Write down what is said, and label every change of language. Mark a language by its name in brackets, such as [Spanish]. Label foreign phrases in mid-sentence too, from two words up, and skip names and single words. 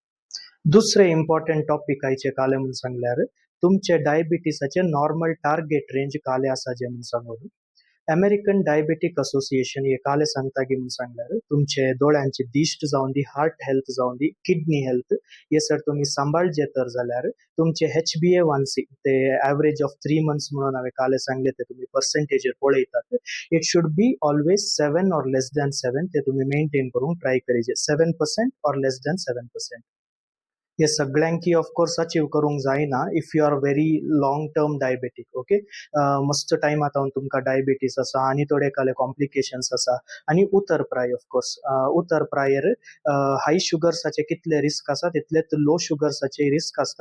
[Konkani] दुसरे इम्पॉर्टंट टॉपिक आयचे काले म्हणून सांगल्यार तुमचे डायबिटीसाचे [English] normal target range [Konkani] काले आसा जे म्हणून सांगून अमेरिकन डायबेटिक असोसिएशन हे काले सांगता की म्हणून सांगल्यार तुमचे दोळ्यांची दिश्ट जावन दी, [English] heart health [Konkani] जावन दी, [English] kidney health [Konkani] हे सर तुम्ही सांबाळचे तर जाल्यार तुमचे HbA1c ते [English] average of 3 months [Konkani] म्हणून हांवें काले सांगले ते तुम्ही पर्सेंटेजर पळयतात. [English] it should be always 7 or less than 7 [Konkani] ते तुम्ही मेंटेन करूंक ट्राय करीचे. [English] 7% or less than 7%. [Konkani] हे सगळ्यांकी ऑफकोर्स अचीव करूंक जायना [English] if you are very long term diabetic. [Konkani] ओके, मस्त टायम आतां तुमकां डायबिटीस आसा आनी थोडे काले कॉम्प्लिकेशन्स आसा आनी उतर प्राय ऑफकोर्स उतर प्रायर हाय शुगर्साचे कितले रिस्क आसा तितलेच लो शुगर्साचे रिस्क आसता.